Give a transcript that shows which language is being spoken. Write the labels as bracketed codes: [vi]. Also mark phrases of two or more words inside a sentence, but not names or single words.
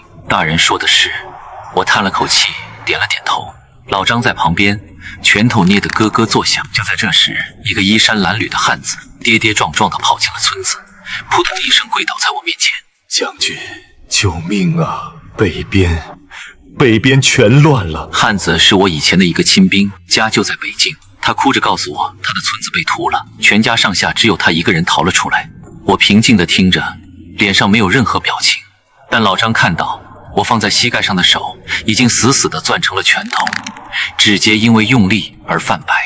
[zh] 大人說的是。我嘆了口氣，點了點頭。老張在旁邊拳頭捏得咯咯作響。就在這時，一個衣衫襤褸的漢子跌跌撞撞地跑進了村子，撲通一聲跪倒在我面前。將軍，救命啊！北邊全亂了。漢子是我以前的一個親兵，家就在北京。他哭着告訴我，他的村子被屠了，全家上下只有他一個人逃了出來。我平靜地聽着，臉上沒有任何表情。但老張看到我放在膝蓋上的手已經死死地攥成了拳頭，指節因為用力而泛白。